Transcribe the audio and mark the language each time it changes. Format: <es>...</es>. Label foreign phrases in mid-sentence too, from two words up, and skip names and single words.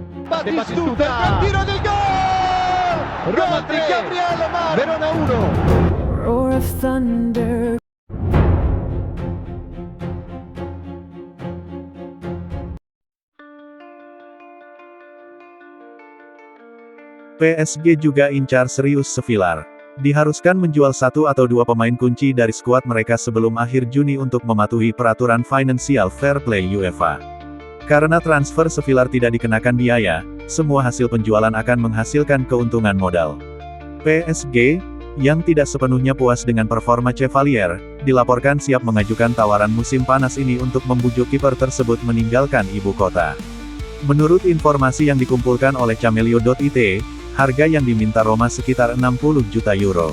<it>Batistuta, il tiro del gol! Roma 3, Gabriele Mar, Verona 1.</it> <en>Roar of thunder.</en> <id>PSG juga incar serius Sevillar. Diharuskan menjual satu atau dua pemain kunci dari skuad mereka sebelum akhir Juni untuk mematuhi peraturan Financial Fair Play UEFA. Karena transfer Sevillar tidak dikenakan biaya, semua hasil penjualan akan menghasilkan keuntungan modal. PSG, yang tidak sepenuhnya puas dengan performa Chevalier, dilaporkan siap mengajukan tawaran musim panas ini untuk membujuk kiper tersebut meninggalkan ibu kota. Menurut informasi yang dikumpulkan oleh Camelio.it, harga yang diminta Roma sekitar 60 juta euro.</id>